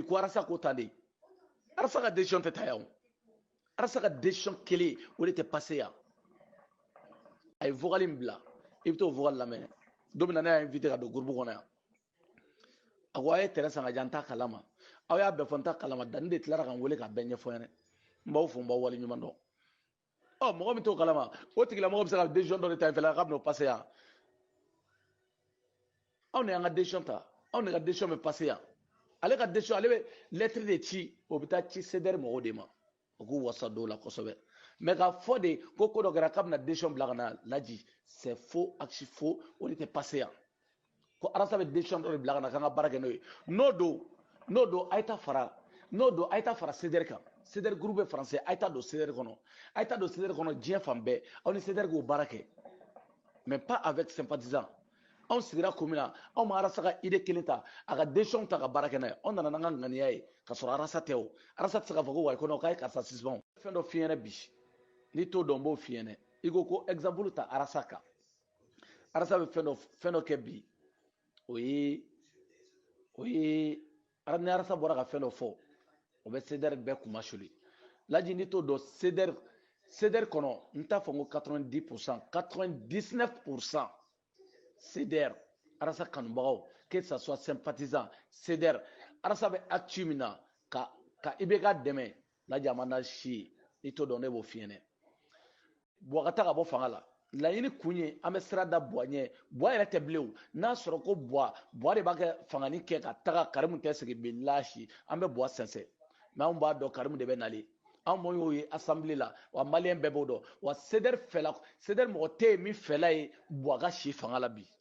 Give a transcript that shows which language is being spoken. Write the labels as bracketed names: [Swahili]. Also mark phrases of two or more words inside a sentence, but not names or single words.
[Bambara] ko Arasa ko tan de Arasa ka décision tɛ ta yan o Arasa ka décision kelen o de tɛ passer yan a ye vocal in bila i bɛ t'o vocal lamɛn don min na ne y'a invité ka don groupe kɔnɔ yan a ko a ye terrain san ka di an t'a kalama aw y'a bɛɛ fɔ n t'a kalama Dani de tilara ka n wele ka bɛɛ ɲɛfɔ ɲɛna n b'aw fo n b'aw waleɲuman dɔn mɔgɔ min t'o kalama o tigilamɔgɔ bɛ se ka décision dɔ de ta in fɛ k'a bɛn'o passer yan anw de y'an ka décision ta anw de ka décision bɛ passer yan ale ka décision ale bɛ lettre de ci o bɛ taa ci CDR mɔgɔw de ma o k'u wasa don o la kosɛbɛ mais k'a fɔ de ko dɔ kɛra k'a bɛna décision bila ka na Laji [French] c'est faux axe faux [Bambara] o de tɛ passer yan ko Arasa bɛ décision dɔ de bila ka na k'an ka baara kɛ n'o ye n'o don a ye taa fara CDR kan CDR [French] groupe français [Bambara] a ye taa don CDR kɔnɔ diɲɛ fan bɛɛ aw ni CDR k'o baara kɛ [French] mais pas avec sympathisant [Bambara] anw sigira ko min na anw ma Arasa ka idée kelen ta a ka décision ta ka baara kɛ n'a ye anw nana n'an ka ŋaniya ye ka sɔrɔ Arasa tɛ o Arasa tɛ se k'a fɔ ko wayi ko non k'a ye karisa suspend fɛn dɔ f'i ɲɛna bi n'i t'o dɔn n b'o f'i ɲɛna i ko exemple ta Arasa kan Arasa bɛ fɛn dɔ kɛ bi o ye ni Arasa bɔra ka fɛn dɔ fɔ o bɛ CDR bɛɛ kuma suli Laji n'i t'o dɔn CDR kɔnɔ n t'a fɔ n ko 90% 99% CDR Arasa kanubagaw [French] que ça soit [Bambara] sympathisant CDR Arasa bɛ acte min na ka IBK dɛmɛ Laji a ma n'a si ye n'i t'o dɔn ne b'o f'i ɲɛna Buwa ka taa ka bɔ fanga la laɲini kun ye an bɛ sira da Buwa ɲɛ Buwa yɛrɛ tɛ bilen o n'a sɔrɔ ko Buwa de b'a kɛ fangani kɛ ka taga Karimu tɛ sigi bilahi an bɛ Buwa sɛnsɛn mais anw b'a dɔn Karimu de bɛ nalen anw m'o y'o ye assemblée la wa maliyɛn bɛɛ b'o dɔn wa CDR mɔgɔ tɛ yen min fɛla ye Buwa ka si fanga la bi